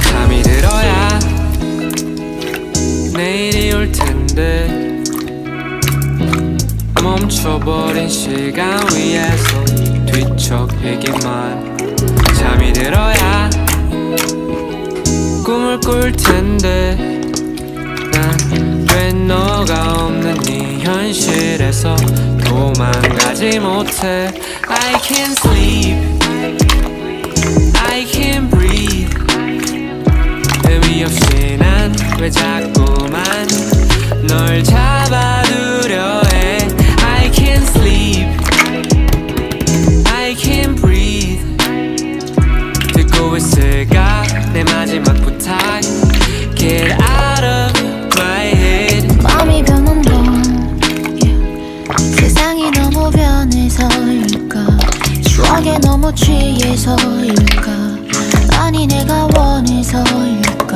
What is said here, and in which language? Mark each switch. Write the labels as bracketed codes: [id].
[ko] 잠이 들어야 내일이 올 텐데 멈춰버린 시간 위에서 뒤척이기만. 잠이 들어야 꿈을 꿀 텐데 난 왜 너가 없는 이 현실에서 도망가지 못해. [en] I can't sleep, I can't breathe. [ko] 의미 없이 난 왜 자꾸만 널 잡아두려 해. [en] I can't sleep, I can't breathe. [ko] 듣고 있을까 내 마지막 부탁. [en] Get out of my head. [ko] 마음이 변한 건 세상이 너무 변해서일까 추억에 너무 취해서일까 아니 내가 원해서일까.